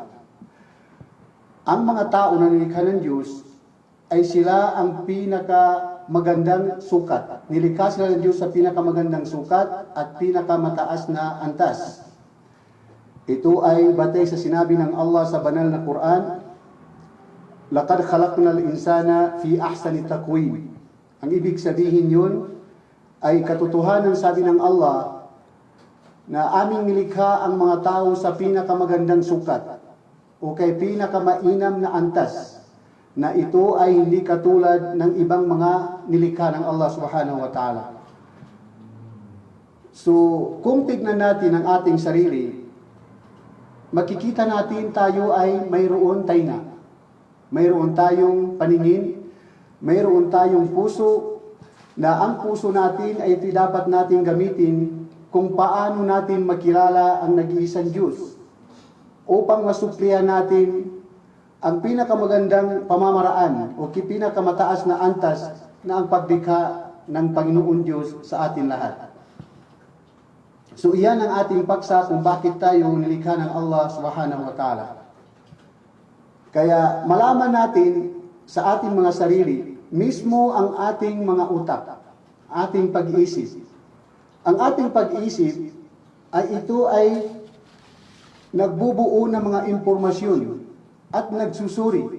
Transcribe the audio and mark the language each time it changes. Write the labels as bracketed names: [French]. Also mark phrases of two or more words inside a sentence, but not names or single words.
[Filipino] Ang mga tao na nilikha ng Diyos ay sila ang pinakamagandang sukat. Nilikha sila ng Diyos sa pinakamagandang sukat at pinakamataas na antas. Ito ay batay sa sinabi ng Allah sa banal na Quran, [Arabic] "لقد خلقنا الإنسان في أحسن تقويم." [Filipino] Ang ibig sabihin yun ay katotohanan, sabi ng Allah, na aming nilikha ang mga tao sa pinakamagandang sukat o kay pinakamainam na antas, na ito ay hindi katulad ng ibang mga nilikha ng Allah [Arabic] سبحانه وتعالى. [Filipino] So, kung tignan natin ang ating sarili, makikita natin tayo ay mayroon tainga. Mayroon tayong paningin, mayroon tayong puso, na ang puso natin ay dapat natin gamitin kung paano natin makilala ang nag-iisang Diyos upang masuplihan natin ang pinakamagandang pamamaraan o pinakamataas na antas na ang paglikha ng Panginoon Diyos sa atin lahat. So iyan ang ating paksa kung bakit tayo nilikha ng Allah [Arabic] سبحانه وتعالى. [Filipino] Kaya malaman natin sa ating mga sarili, mismo ang ating mga utak, ating pag-iisip. Ang ating pag-iisip ay ito ay nagbubuo ng mga impormasyon at nagsusuri.